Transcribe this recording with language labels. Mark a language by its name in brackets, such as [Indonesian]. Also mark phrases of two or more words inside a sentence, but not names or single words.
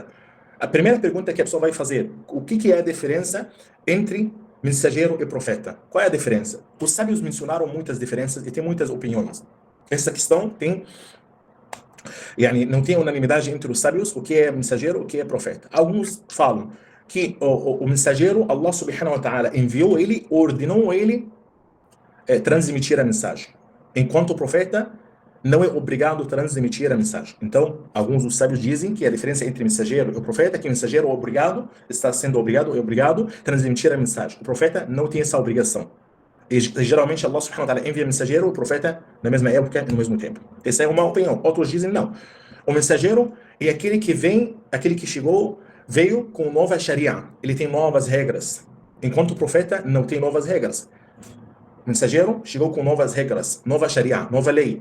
[Portuguese] A primeira pergunta que a pessoa vai fazer: o que é a diferença entre mensageiro e profeta? Qual é a diferença? Os sábios mencionaram muitas diferenças e tem muitas opiniões. Essa questão não tem unanimidade entre os sábios o que é mensageiro, o que é profeta. Alguns falam que o mensageiro, [Arabic] الله سبحانه وتعالى [Portuguese] enviou ele, ordenou ele transmitir a mensagem. Enquanto o profeta não é obrigado a transmitir a mensagem. Então, alguns dos sábios dizem que a diferença entre mensageiro e o profeta é que o mensageiro está sendo obrigado a transmitir a mensagem. O profeta não tem essa obrigação. E geralmente [Arabic] الله سبحانه وتعالى [Portuguese] envia mensageiro e o profeta na mesma época e no mesmo tempo. Essa é uma opinião. Outros dizem não. O mensageiro é aquele que veio com nova Sharia. Ele tem novas regras. Enquanto o profeta não tem novas regras. O mensageiro chegou com novas regras, nova Sharia, nova lei.